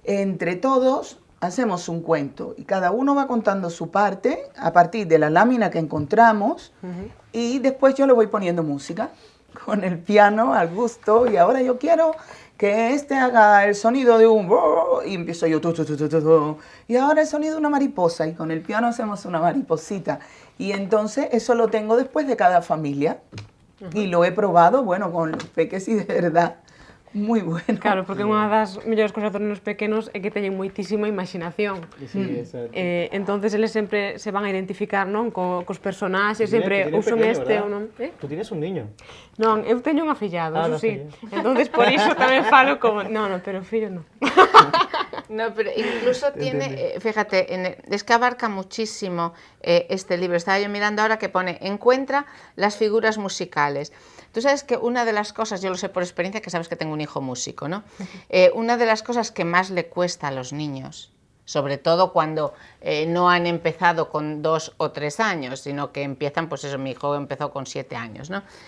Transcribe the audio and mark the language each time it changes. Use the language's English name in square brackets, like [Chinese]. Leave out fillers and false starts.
[Spanish] Entre todos hacemos un cuento y cada uno va contando su parte a partir de la lámina que encontramos y después yo le voy poniendo música con el piano al gusto y ahora yo quiero que este haga el sonido de un... y empiezo yo... y ahora el sonido de una mariposa y con el piano hacemos una mariposita. Y entonces eso lo tengo después de cada familia y lo he probado, bueno, con los peques y de verdad... [Galician] Moi bueno. Claro, porque unha das mellores cousas dos nenos pequenos é que teñen moitísima imaginación. [Spanish] Sí, exacto. [Galician] Entonces eles sempre se van a identificar, non, cos personaxes, sempre usan este ou non. [Spanish] Tú tienes un niño. [Galician] Non, eu teño un afillado, eso sí. Entonces por iso tamén falo como, no, pero fillo non. [Spanish] No, pero incluso tiene, fíjate, es que abarca muchísimo este libro. Estaba yo mirando ahora que pone, encuentra las figuras musicales. Tú sabes que una de las cosas, yo lo sé por experiencia, que sabes que tengo un hijo músico, ¿no? Una de las cosas que más le cuesta a los niños, sobre todo cuando no han empezado con 2 o 3 años, sino que empiezan, pues eso, mi hijo empezó con 7 años, ¿no?